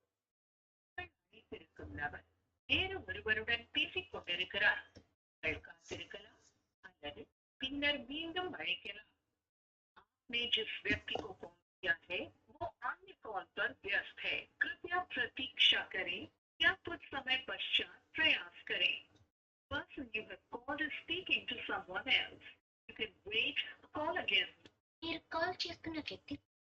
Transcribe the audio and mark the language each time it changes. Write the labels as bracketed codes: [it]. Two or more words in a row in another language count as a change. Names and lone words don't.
[ta] வேறு ஒருவருடன் பேசிக் கொண்டிருக்கிறார். காத்திருக்கலாம் அல்லது பின்னர் மீண்டும் அழைக்கலாம். [hi] आपने जिस व्यक्ति को कॉल किया है वो अन्य कॉल पर व्यस्त है. कृपया प्रतीक्षा करें या कुछ समय पश्चात प्रयास करें. [en] Person you have called is speaking to someone else. You can wait or call again. [te] మీరు కాల్ చేస్తున్న వ్యక్తి